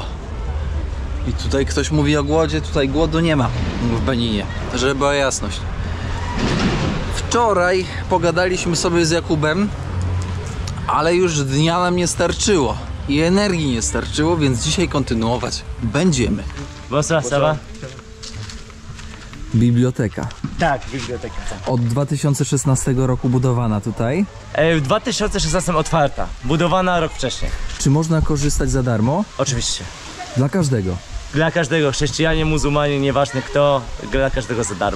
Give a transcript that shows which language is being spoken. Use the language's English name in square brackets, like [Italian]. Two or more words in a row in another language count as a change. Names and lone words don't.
[Polish] I tutaj ktoś mówi o głodzie, tutaj głodu nie ma w Beninie, żeby była jasność. Wczoraj pogadaliśmy sobie z Jakubem, ale już dnia nam nie starczyło i energii nie starczyło, więc dzisiaj kontynuować będziemy. [French] Bonsoir, ça va? [Polish] Biblioteka. Tak, biblioteka. Tak. Od 2016 roku budowana tutaj. W 2016 otwarta, budowana rok wcześniej. Czy można korzystać za darmo? Oczywiście. Dla każdego? Dla każdego, chrześcijanie, muzułmanie, nieważne kto, dla każdego za darmo.